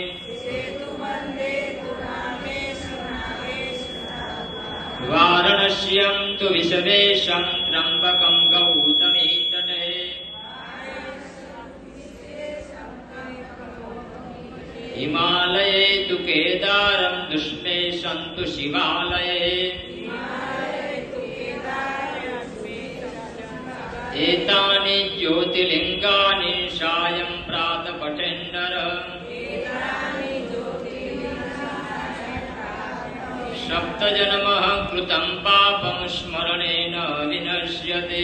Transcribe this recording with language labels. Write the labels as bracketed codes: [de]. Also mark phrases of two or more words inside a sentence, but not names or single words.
[sa] વારાણસ્યમ તુ વિશ્વેશં ત્રંબકમ ગૌતમી તટે. હિમાલયે તુ કેદારમ દુષ્મેશં તુ શિવાલયે. एतानि ज्योतिर्लिंगानि सायं प्रातः पठेन्नर. सप्तजन्मः कृतं पापं स्मरणेन विनश्यति.